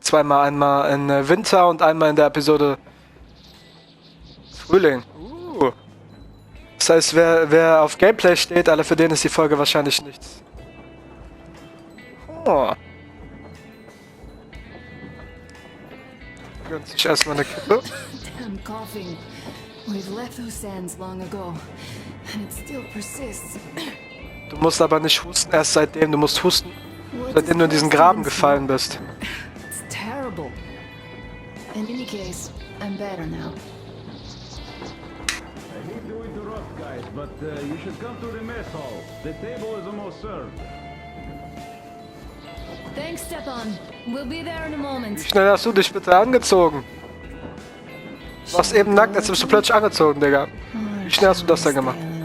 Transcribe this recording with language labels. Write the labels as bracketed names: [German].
[German] Zweimal, einmal in Winter und einmal in der Episode Frühling. Das heißt, wer auf Gameplay steht, alle für den ist die Folge wahrscheinlich nichts. Oh. Gönnt sich erstmal eine Kippe. [English] I'm coughing. We've left those sands long ago, and it still persists. [German] Du musst aber nicht husten erst seitdem, du musst husten, seitdem du in diesen Graben gefallen bist. [English] It's terrible. In any case, I'm better now. I hate to interrupt, guys, but you should come to the mess hall. The table is almost served. Thanks, Stepan. We'll be there in a moment. [German] Wie schnell hast du dich bitte angezogen? Du warst eben nackt, jetzt bist du plötzlich angezogen, Digga. Wie schnell hast du das denn gemacht?